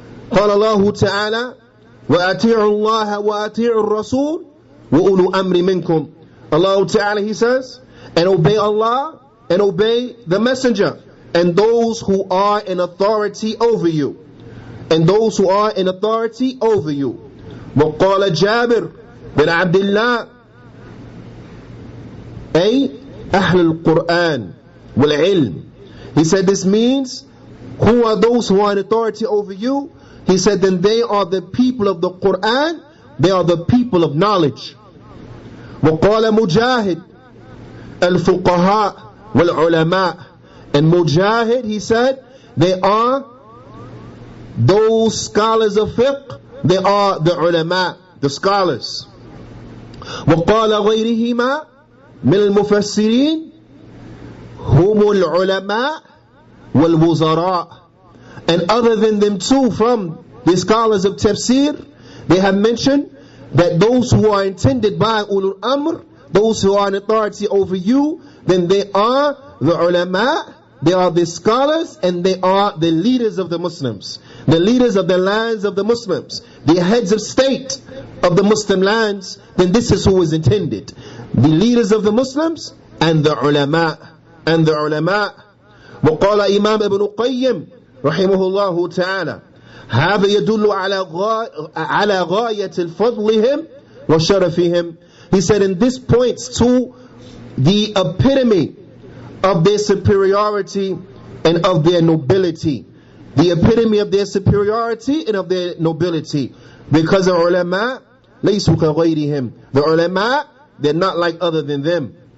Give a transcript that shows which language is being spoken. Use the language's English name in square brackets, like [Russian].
[Arabic] قال الله تعالى وَأَطِيعُوا اللَّهَ وَأَطِيعُوا الرَّسُولَ وَأُولُو أَمْرِ مِنْكُمْ. [English] Allah Ta'ala, He says, and obey Allah and obey the messenger and those who are in authority over you. And those who are in authority over you. [Arabic] وقال جابر بن عبد الله أي أهل القرآن والعلم. [English] He said this means, who are those who are in authority over you? He said, then they are the people of the Qur'an, they are the people of knowledge. [Arabic] وقال مجاهد الفقهاء والعلماء. [English] And Mujahid, he said, they are those scholars of fiqh, they are the ulama, the scholars. [Arabic] وقال غيرهما من المفسرين هم العلماء والوزراء. [English] And other than them too, from the scholars of tafsir, they have mentioned that those who are intended by ulul amr, those who are in authority over you, then they are the ulama, they are the scholars, and they are the leaders of the Muslims, the leaders of the lands of the Muslims, the heads of state of the Muslim lands. Then this is who is intended, the leaders of the Muslims and the ulama, and the ulama. [Arabic] وقال إمام ابن قيم رحمه الله تعالى هذا يدل على غاية الفضلهم وشرفهم. [English] He said, and this points to the epitome of their superiority and of their nobility. The epitome of their superiority and of their nobility. Because the ulama, [Arabic] laysu ka ghayrihim. [English] The ulama, they're not like other than them.